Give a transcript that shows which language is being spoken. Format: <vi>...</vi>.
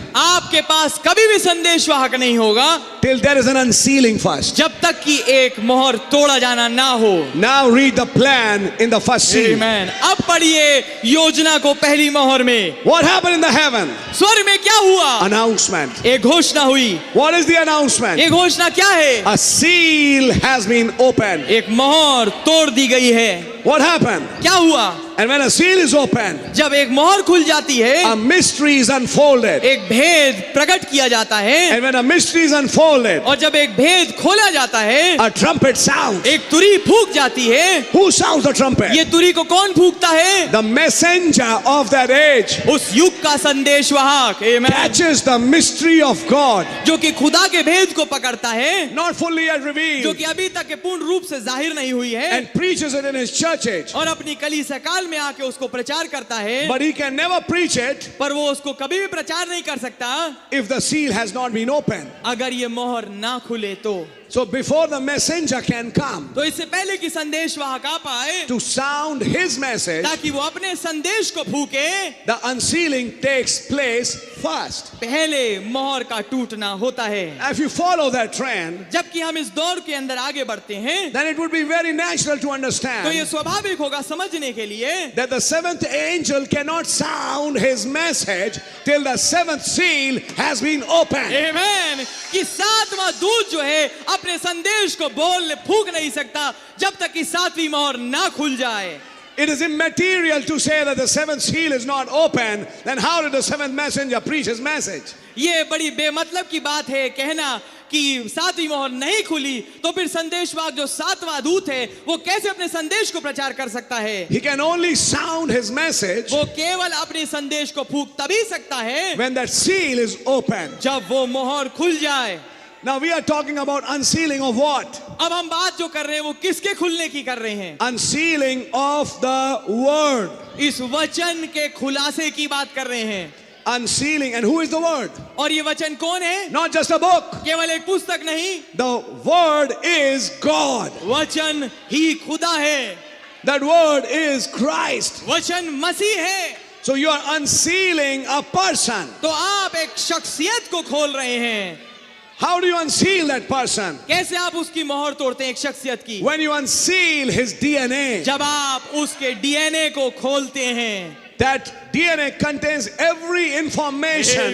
<hi>आपके पास कभी भी संदेशवाहक नहीं होगा</hi> <en>till there is an unsealing first.</en> <hi>जब तक कि एक मोहर तोड़ा जाना ना हो।</hi> <en>Now read the plan in the first seal.</en> <hi>आमेन। अब पढ़िए योजना को पहली मोहर में।</hi> <en>What happened in the heaven?</en> <hi>स्वर्ग में क्या हुआ?</hi> <en>Announcement.</en> <hi>एक घोषणा हुई।</hi> <en>What is the announcement?</en> <hi>ये घोषणा क्या है?</hi> <en>A seal has been opened.</en> <hi>एक मोहर तोड़ दी गई है।</hi> <en>What happened?</en> <hi>क्या हुआ?</hi> <en>And when a seal is opened,</en> <hi>जब एक मोहर खुल जाती है</hi> <en>a mystery is unfolded.</en> <hi>एक भेद प्रकट किया जाता है,</hi> <en>And when a mystery is unfolded,</en> <hi>और जब एक भेद खोला जाता है</hi> <en>a trumpet sounds.</en> <hi>एक तुरी फूंक जाती है।</hi> <en>Who sounds the trumpet?</en> <hi>ये तुरी को कौन फूंकता है?</hi> <en>The messenger of that age</en> <hi>उस युग का संदेशवाहक। आमेन।</hi> <en>catches the mystery of God,</en> <hi>जो कि खुदा के भेद को पकड़ता है,</hi> <en>not fully yet</en> <hi>जो</hi> <en>revealed,</en> <hi>कि अभी तक के पूर्ण रूप से जाहिर नहीं हुई है,</hi> <en>and preaches it in his church age.</en> <hi>और अपनी कलीसिया काल में आके उसको प्रचार करता है।</hi> <en>But he can never preach it</en> <hi>पर वो उसको कभी भी प्रचार नहीं कर सकता</hi> <en>if the seal has not been opened.</en> <hi>अगर ये मोहर ना खुले तो।</hi> <en>So before the messenger can come</en> <hi>तो इससे पहले कि संदेशवाहक आ पाए</hi> <en>to sound his message,</en> <hi>ताकि वो अपने संदेश को फूके,</hi> <en>the unsealing takes place first.</en> <hi>पहले मोहर का टूटना होता है।</hi> <en>If you follow that trend,</en> <hi>जबकि हम इस दौर के अंदर आगे बढ़ते हैं</hi> <en>then it would be very natural to</en> <hi>तो ये</hi> <en>understand</en> <hi>स्वाभाविक होगा समझने के लिए</hi> <en>that the seventh angel cannot sound his message till the seventh seal has been opened.</en> <hi>आमेन कि सातवां दूत जो है अपने संदेश को फूंक नहीं सकता जब तक कि सातवीं मोहर ना खुल जाए।</hi> <en>it is immaterial to say that the seventh seal is not open, then how did the seventh messenger preach his message?</en> <hi>ये बड़ी बेमतलब की बात है कहना कि सातवीं मोहर नहीं खुली तो फिर संदेशवाहक जो सातवां दूत है वो कैसे अपने संदेश को प्रचार कर सकता है?</hi> <en>He can only sound his message</en> <hi>वो केवल अपने संदेश को फूंक तभी सकता है</hi> <en>when that seal is open.</en> <hi>जब वो मोहर खुल जाए।</hi> <en>Now we are talking about unsealing of what?</en> <hi>अब हम बात जो कर रहे हैं वो किसके खुलने की कर रहे हैं?</hi> <en>Unsealing of the word.</en> <hi>इस वचन के खुलासे की बात कर रहे हैं।</hi> <en>Unsealing, and who is the word?</en> <hi>और ये वचन कौन है?</hi> <en>Not just a book.</en> <hi>केवल एक पुस्तक नहीं,</hi> <en>The word is God.</en> <hi>वचन ही खुदा है,</hi> <en>That word is Christ.</en> <hi>वचन मसीह है।</hi> <en>So you are unsealing a person.</en> <hi>तो आप एक शख्सियत को खोल रहे हैं।</hi> <en>How do you unseal that person?</en> <hi>कैसे आप उसकी मोहर तोड़ते हैं एक शख्सियत की?</hi> <en>When you unseal his DNA.</en> <hi>जब आप उसके डीएनए को खोलते हैं।</hi> <en>That DNA contains every information</en>